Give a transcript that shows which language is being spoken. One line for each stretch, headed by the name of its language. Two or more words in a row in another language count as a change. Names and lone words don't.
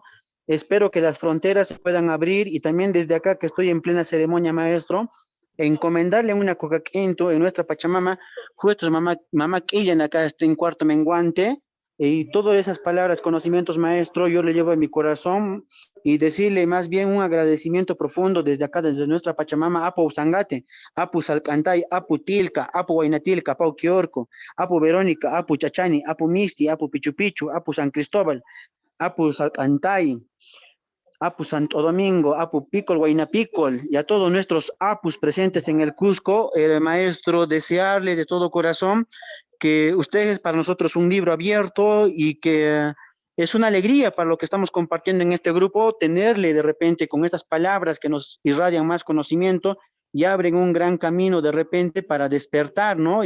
Spanish: Espero que las fronteras se puedan abrir y también desde acá que estoy en plena ceremonia, maestro, encomendarle una coca quinto en nuestra Pachamama, justo mamá Killian acá está en cuarto menguante, y todas esas palabras, conocimientos, maestro, yo le llevo en mi corazón y decirle más bien un agradecimiento profundo desde acá, desde nuestra Pachamama, Apu Usangate, Apu Salcantay, Apu Tilca, Apu Huaynatilca, Pau Quiorco, Apu Verónica, Apu Chachani, Apu Misti, Apu Pichu Pichu, Apu San Cristóbal, Apu Salcantay, Apu Santo Domingo, Apu Picol, Huayna Picol, y a todos nuestros Apus presentes en el Cusco, maestro, desearle de todo corazón que usted es para nosotros un libro abierto y que es una alegría para lo que estamos compartiendo en este grupo, tenerle de repente con estas palabras que nos irradian más conocimiento y abren un gran camino de repente para despertar, ¿no?